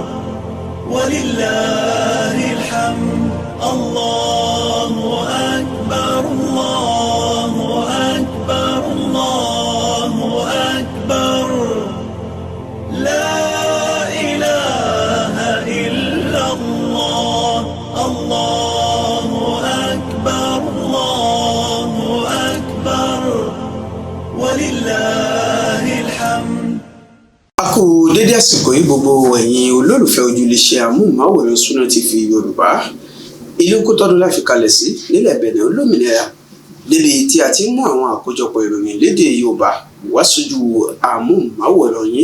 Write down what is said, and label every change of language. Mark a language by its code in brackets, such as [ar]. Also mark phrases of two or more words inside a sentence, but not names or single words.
[ar] ولله الحمد الله أكبر الله أكبر الله أكبر لا إله إلا الله الله أكبر الله أكبر ولله الحمد. [yo] A kú dédé àsìkò yìí gbogbo ẹ̀yin olólùfẹ́ ojúléṣẹ́ amóhùnmáwòrán Sunna TV Yorùbá. Ìlú Kútọ́nù la fi kalẹ̀ sí nílẹ̀ Bẹ̀nẹ̀ olómìnira níbi tí a ti ń mú àwọn àkójọpọ̀ ìròyìn lédè Yorùbá wá sójú amóhùnmáwòrán yín.